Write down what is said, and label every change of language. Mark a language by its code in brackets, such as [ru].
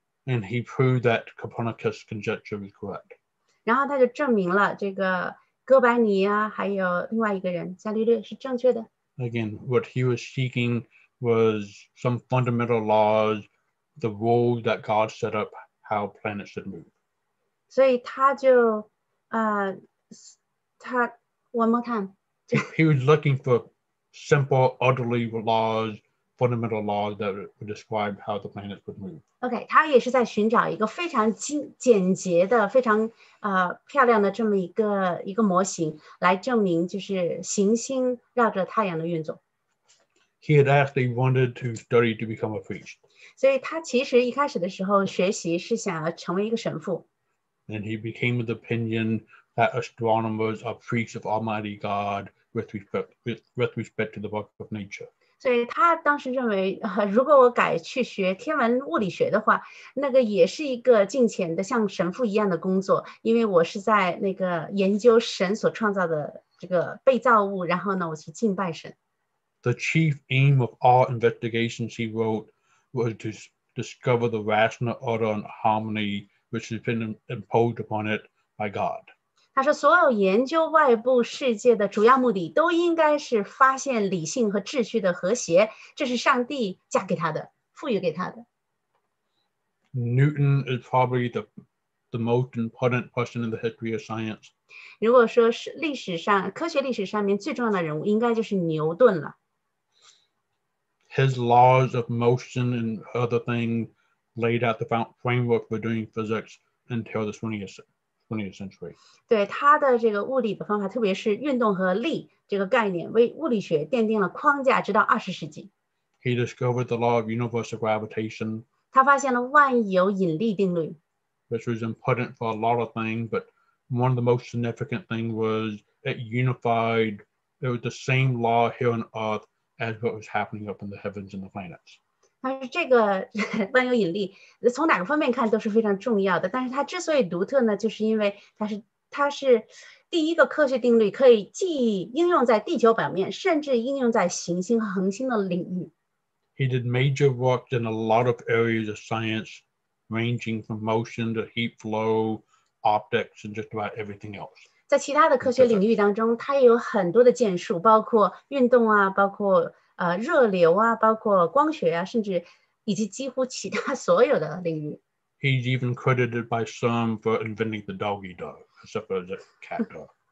[en] And he proved that Copernicus' conjecture was correct. [zh] 然后他就证明了这个哥白尼还有另外一个人伽利略是正确的。 [en] Again, what he was seeking was some fundamental laws the rules that God set up how planets should move. [zh] 所以他就他 [en] one more time. He was looking for simple, orderly laws, fundamental laws that would describe how the planets would move. [zh] OK， 他也是在寻找一个非常简洁的、非常漂亮的这么一个模型，来证明就是行星绕着太阳的运作。 [en] He had actually wanted to study to become a priest. [zh] 所以他其实一开始的时候学习是想要成为一个神父。 [en] And he became of the opinion that astronomers are priests of Almighty God with respect to the book of nature. [zh] 所以他当时认为，如果我改去学天文物理学的话，那个也是一个敬虔的像神父一样的工作，因为我是在那个研究神所创造的这个被造物，然后呢，我去敬拜神。 [en] The chief aim of all investigations he wrote was to discover the rational order and harmony which has been imposed upon it by God. [zh] 他说，所有研究外部世界的主要目的，都应该是发现理性和秩序的和谐，这是上帝加给他的，赋予给他的。 [en] Newton is probably the most important person in the history of science. [zh] 如果说是历史上科学历史上面最重要的人物，应该就是牛顿了。 [en] His laws of motion and other things laid out the framework for doing physics until the 20th century. [zh] 对他的这个物理的方法，特别是运动和力这个概念，为物理学奠定了框架，直到20世纪。 [en] He discovered the law of universal gravitation. [zh] 他发现了万有引力定律 [en] which was important for a lot of things, but one of the most significant things was it unified. It was the same law here on Earth as what was happening up in the heavens and the planets. [zh] 但是这个万有引力从哪个方面看都是非常重要的，但是它之所以独特呢，就是因为它是第一个科学定律，可以既应用在地球表面，甚至应用在行星和恒星的领域。 [en] He did major work in a lot of areas of science, ranging from motion to heat flow, optics, and just about everything else. [zh] 在其他的科学领域当中，他也有很多的建树，包括运动啊，包括热流啊，包括光学啊，甚至以及几乎其他所有的领域。 [en] He's even credited by some for inventing the doggy dog, except for the cat dog.